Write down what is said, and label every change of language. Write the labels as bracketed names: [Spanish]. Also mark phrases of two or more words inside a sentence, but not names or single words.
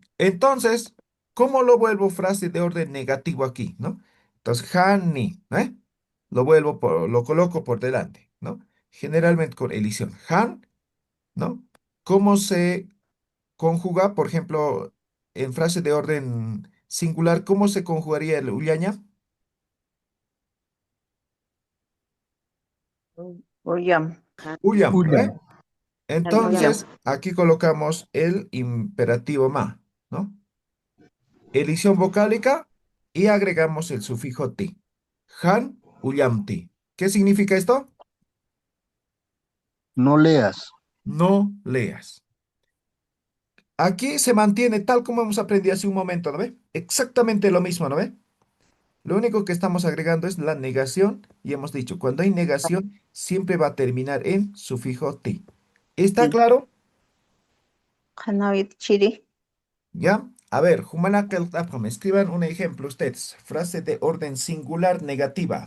[Spanish] Entonces, ¿cómo lo vuelvo frase de orden negativo aquí, no? Entonces, [Aymara] hani, [Spanish] ¿eh? Lo coloco por delante, ¿no? Generalmente con elisión. Han, ¿no? ¿Cómo se conjuga, por ejemplo, en frase de orden singular, cómo se conjugaría el ullaña? [Aymara] Uyam. [Spanish] Ullam, ¿no ve? [Aymara] Ullam. Uyam. [Spanish] Entonces, aquí colocamos el imperativo ma, ¿no? Elisión vocálica y agregamos el sufijo ti. [Aymara] Han ullamti. [Spanish] ¿Qué significa esto? No leas. No leas. Aquí se mantiene tal como hemos aprendido hace un momento, ¿no ve? Exactamente lo mismo, ¿no ve? Lo único que estamos agregando es la negación y hemos dicho, cuando hay negación, siempre va a terminar en sufijo ti. ¿Está Sí. claro? [Aymara] Hanao yatichiri. [Spanish] ¿Ya? A ver, [Aymara] Humanakel Tapjam, [Spanish] escriban un ejemplo ustedes. Frase de orden singular negativa.